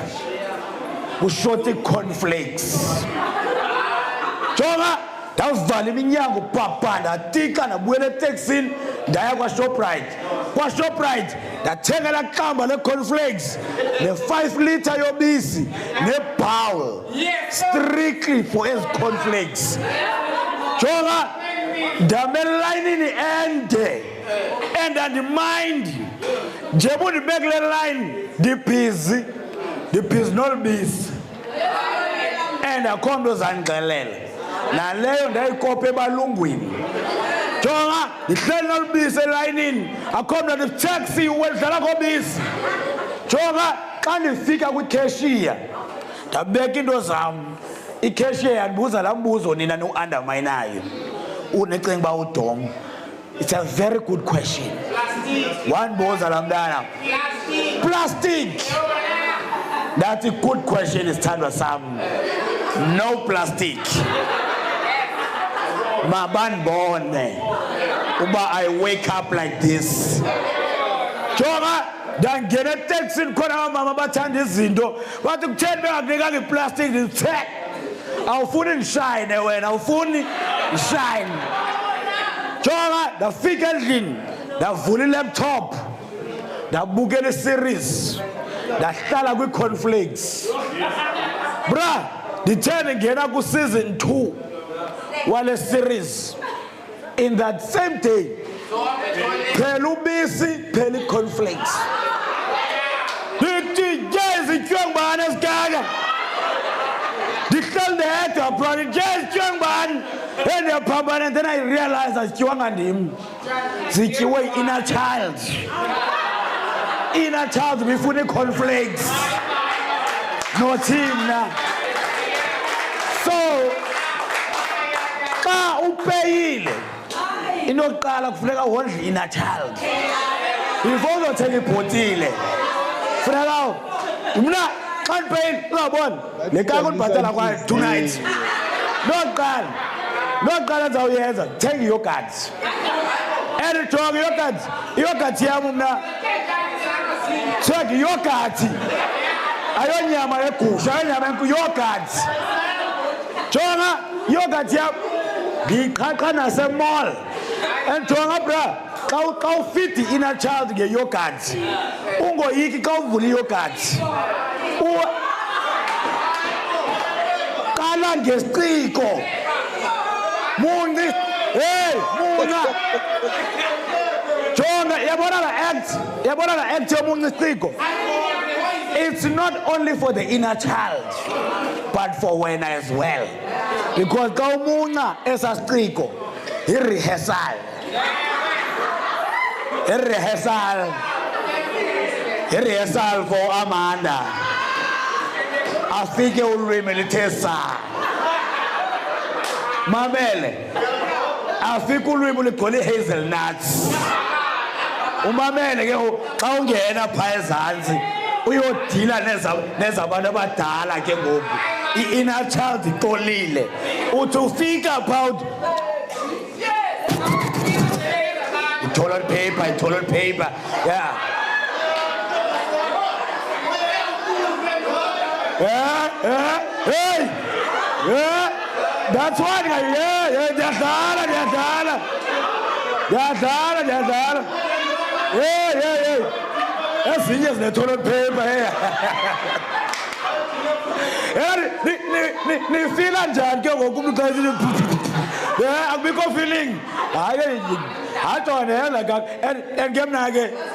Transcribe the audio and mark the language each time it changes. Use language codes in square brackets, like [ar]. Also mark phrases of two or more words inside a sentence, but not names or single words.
[xh] Kushota cornflakes. Jonga ndawuvala iminyango papa ndatika ndabuyela eteksini ndaya kwaShoprite. KwaShoprite ndathenga laa qamba le-cornflakes ne-5 litre yobisi ne-bowl [en] strictly for [xh] ezi cornflakes. Jonga ndamela elayinini ende andandimind njeba undibeke le line ndibhizi nolubisi and akho mntu ozandixelela naleyo ndayikopa ebalungwini. Jonga ndihleli nolubisi elayinini akho mntu nditaxi wedlala kobisi. Jonga xa ndifika kwikeshiya ndabeka into zam ikeshiya yandibuza laa mbuzo nina niu-undermayinayo unecinga uba udom. [en] It's a very good question. [xh] Wandibuza laa mntana plastic. [en] That's a good question, [xh] isithandwa sam. [en] No plastic. [xh] Mabandibone uba [en] I wake up like this. [xh] Jonga ndangena eteksini khona abamama bathanda izinto bathi kutheni bengakunikanga iplastic ndithe awufuni ndishayine wena awufuni ndishayine. Jonga ndafika endlini ndavula ilaptop ndabukela iseries ndahlala kwi-cornflakes. Bra ndithe ndingena ku-season 2 wale series. [en] In that same day [xh] phela ubisi phela i-cornflakes. Ndithi nje zityiwe ngubani esikaka ndihleli ndedwa bra nje zityiwe ngubani endiyaphambana [en] and then I realize [xh] azityiwanga ndim zityiwe i- [en] inner child. Inner child [xh] bifuna i-cornflakes nothina. So xa upeyile into yokuqala kufuneka wondle i- [en] inner child [xh] before uzothenga ibhotile. Funeka mna xa ndipeyile uzawubona le kaka undibhatala kwayo tonight. Nokuqala ndizawuyenza thenga iyogathi and jonga iyogathi yam mna thenga iyogathi ayonyama yegusha ayonyama yogathi. Jonga iyogathi yam ndiyiqhaqha nasemall and jonga bra xa ufidi i- [en] inner child [xh] ngeyogathi ungoyiki xa uvula iyogathi qala ngesiciko munci munca. Jonga yabona la act yomunca isiciko. [en] It's not only for the inner child but for wena as well, because [xh] xa umunca esa siciko [en] i-rehearsal for Amanda. [xh] Afike ulwimi lithe saa mamele afike ulwimi ligcwele hazelnuts. Umamele ke xa ungena phaa ezantsi uyodila nezabantu abadala ke ngoku i-inner child ixolile uthi ufika phaa [en] toilet paper yeah. [xh] Hey [en] that's why [xh] ndiyadlala hey ezinye zine- [en] toilet paper [xh] nifila njani ke ngoku umntu xa akubikho feeling hayi ajonela and ke mna ke